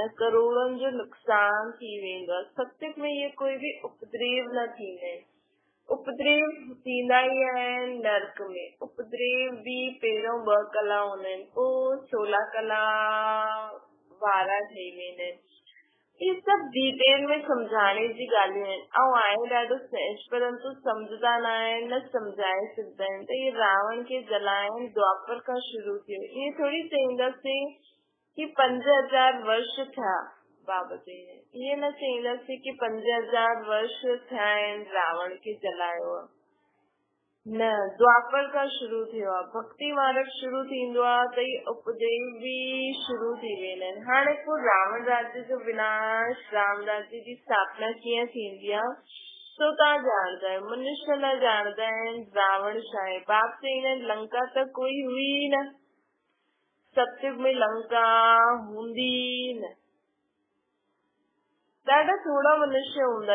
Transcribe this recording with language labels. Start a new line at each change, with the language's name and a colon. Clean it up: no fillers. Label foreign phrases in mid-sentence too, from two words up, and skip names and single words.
Sindhi: करोड़नि जो नुक़सान थी वेंदो आहे। सत्य में इहे कोई बि उपद्रव न थींदा आहिनि। उपद्रव थींदा ई आहिनि नर्क में। उपद्रव बि पहिरियों 2 कला हूंदा आहिनि, पोइ 16 कला वारा ठही वेंदा आहिनि। ये सब डिटेल में समझाने जी ॻाल्हियूं आहिनि। ऐं आहे ॾाढो सहज परंतु सम्झंदा न आहिनि, न सम्झाए सघंदा आहिनि। त इहे रावण खे जलाइण द्वापर खां शुरू थियो। ईअं थोरी चईंदासीं कि 5000 वर्ष थिया बाबा चईंदा आहिनि। ईअं न चईंदासीं कि 5000 वर्ष थिया आहिनि रावण खे जलायो आहे। न, द्वापर खां शुरू थियो आहे। भक्ति मार्ग शुरू थींदो आहे त ई उपदेश बि शुरू थी वेंदा आहिनि। हाणे पोइ रावण राज्य जो विनाश राम राज्य जी स्थापना कीअं थींदी आहे सो तव्हां ॼाणदा आहियो। मनुष्य न ॼाणदा आहिनि रावण छा आहे। बाप चईंदा आहिनि लंका त कोई हुई न। सतयुग में लंका हूंदी न। ॾाढा थोड़ा मनुष्य हूंदा।